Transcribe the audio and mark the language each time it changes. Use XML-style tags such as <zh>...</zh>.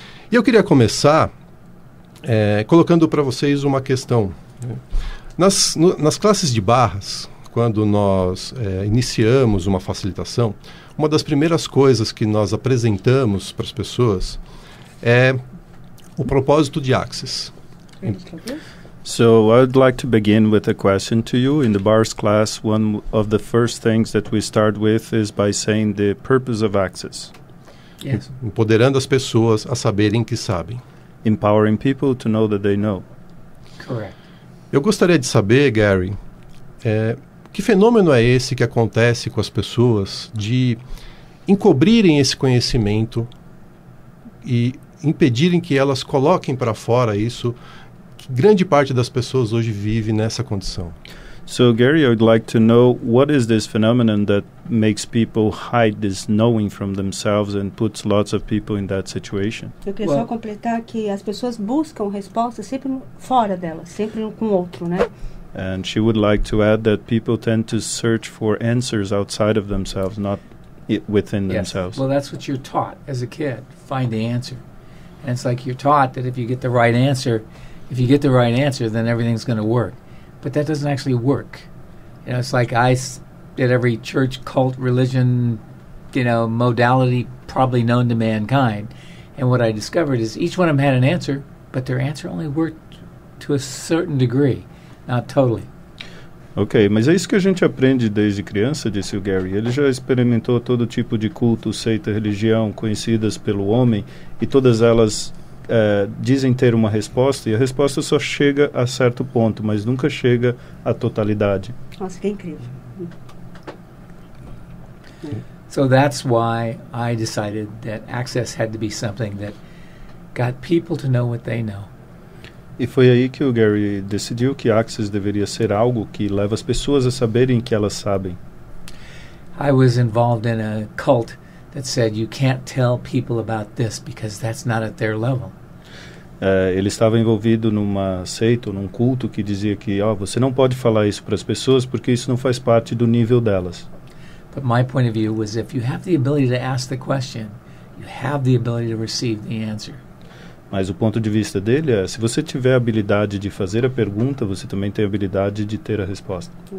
<pt>E eu queria começar colocando para vocês uma questão. Nas classes de barras, quando nós iniciamos uma facilitação, uma das primeiras coisas que nós apresentamos para as pessoas é o propósito de Access.</pt> <en>So I'd like to begin with a question to you. In the bars class, one of the first things that we start with is by saying the purpose of Access. Yes.</en> <pt>Empoderando as pessoas a saberem que sabem.</pt> <en>Empowering people to know that they know. Correct.</en> <pt>Eu gostaria de saber, Gary, que fenômeno é esse que acontece com as pessoas de encobrirem esse conhecimento e impedirem que elas coloquem para fora isso, que grande parte das pessoas hoje vive nessa condição?</pt> <en>So Gary, I would like to know what is this phenomenon that makes people hide this knowing from themselves and puts lots of people in that situation?</en> <pt>Eu queria só completar que as pessoas buscam respostas sempre fora delas, sempre com o outro, né?</pt> <en>And she would like to add that people tend to search for answers outside of themselves, not within themselves. Well, that's what you're taught as a kid, find the answer. And it's like you're taught that if you get the right answer, then everything's going to work. But that doesn't actually work. You know, it's like I did every church, cult, religion, modality probably known to mankind. And what I discovered is each one of them had an answer, but their answer only worked to a certain degree, not totally.</en> <pt>Ok, mas é isso que a gente aprende desde criança, disse o Gary. Ele já experimentou todo tipo de culto, seita, religião conhecidas pelo homem, e todas elas dizem ter uma resposta, e a resposta só chega a certo ponto, mas nunca chega à totalidade. Nossa, que incrível.</pt> <en>So that's why I decided that Access had to be something that got people to know what they know.</en> <pt>E foi aí que o Gary decidiu que Access deveria ser algo que leva as pessoas a saberem que elas sabem.</pt> <en>I was involved in a cult that said you can't tell people about this because that's not at their level.</en> <pt>Ele estava envolvido numa seita, ou num culto que dizia que você não pode falar isso para as pessoas porque isso não faz parte do nível delas.</pt> <en>But my point of view was if you have the ability to ask the question, you have the ability to receive the answer.</en> <pt>Mas o ponto de vista dele é, se você tiver a habilidade de fazer a pergunta, você também tem a habilidade de ter a resposta.</pt>